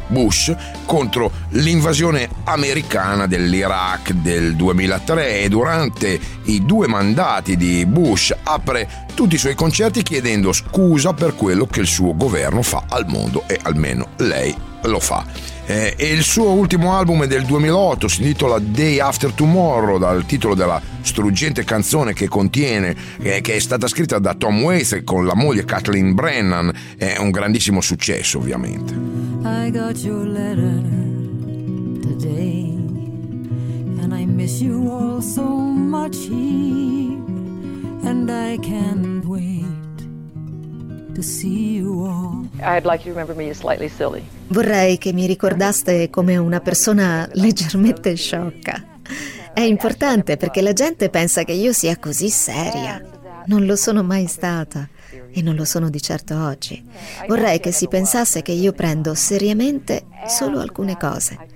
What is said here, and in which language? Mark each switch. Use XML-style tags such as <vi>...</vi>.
<it>Bush contro l'invasione americana dell'Iraq del 2003, e durante i due mandati di Bush apre tutti i suoi concerti chiedendo scusa per quello che il suo governo fa al mondo, e almeno lei lo fa. E il suo ultimo album è del 2008, si intitola Day After Tomorrow, dal titolo della struggente canzone che contiene, che è stata scritta da Tom Waits con la moglie Kathleen Brennan. È un grandissimo successo, ovviamente.</it> <en>I got your letter today, and I miss you all so much here, and I can't wait to see you all. I'd like you to remember me as slightly silly.</en> <it>Vorrei che mi ricordaste come una persona leggermente sciocca. È importante perché la gente pensa che io sia così seria. Non lo sono mai stata e non lo sono di certo oggi. Vorrei che si pensasse che io prendo seriamente solo alcune cose.</it>